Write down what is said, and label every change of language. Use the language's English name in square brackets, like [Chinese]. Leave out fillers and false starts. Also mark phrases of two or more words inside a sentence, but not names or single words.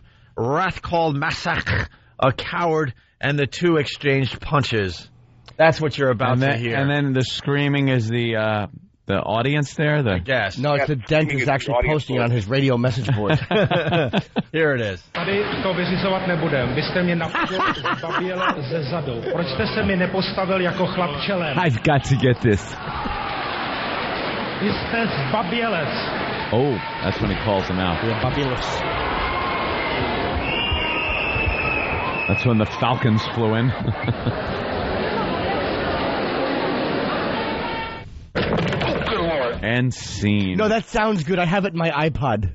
[English] Rath called Masak a coward, and the two exchanged punches. That's what you're about to hear. And then the screaming is the audience there? I guess. No, it's the dentist actually posting on his radio message board. Here it is. [Czech] Tady to vyřizovat nebudem. Vy jste mě napadl zbaběle ze zadu. Proč jste se mi nepostavil jako chlap čelem? [English] I've got to get this. [Czech] Vy jste zbabělec. [English] Oh, that's when he calls him out. Yeah, babělec. That's when the Falcons flew in. And scene. No, that sounds good. I have it in my iPod.